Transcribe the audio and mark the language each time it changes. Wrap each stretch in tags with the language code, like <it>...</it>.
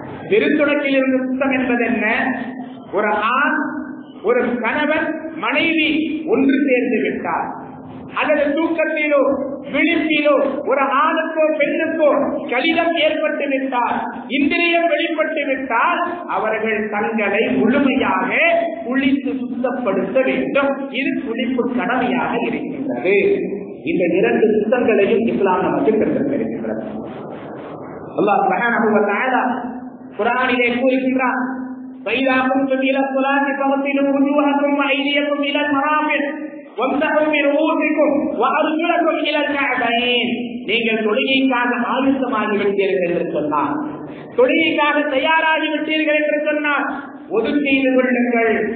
<ta>பெருந்தொடக்கிலிருந்து சுத்தம் என்பது என்ன? ஒரு ஆண், ஒரு கணவன், மனைவி ஒன்று சேர்ந்து விட்டார், அல்லது தூக்கத்திலோ விழிப்பிலோ ஒரு ஆணுக்கோ பெண்ணுக்கோ கலிதம் ஏற்பட்டு விட்டால், இந்திரியம் வெளிப்பட்டு விட்டால், அவர்கள் தங்களை முழுமையாக குளித்து சுத்தப்படுத்த வேண்டும். இது குளிப்பு கடமையாக இருக்கின்றது. இந்த இரண்டு சுத்தங்களையும் இஸ்லாம் நமக்கு கற்றுத்தருகின்றது. அல்லாஹ் சுப்ஹானஹு வ தஆலா குர்ஆனிலே கூறுகின்றார்,</ta> <ar>فَإِذَا قُمْتُمْ إِلَى الصَّلَاةِ فَاغْسِلُوا وُجُوهَكُمْ وَأَيْدِيَكُمْ إِلَى الْمَرَافِقِ وَامْسَحُوا بِرُؤُوسِكُمْ وَأَرْجُلَكُمْ إِلَى الْكَعْبَيْنِ.</ar> <ta>நீங்கள் தொழுகைக்காக ஆயத்தமாகிவிட்டீர்கள் என்று சொன்னார், தொழுகைக்காக தயாராகிவிட்டீர்கள் என்று சொன்னார், ஒது செய்து கொள்ளுங்கள்.</ta>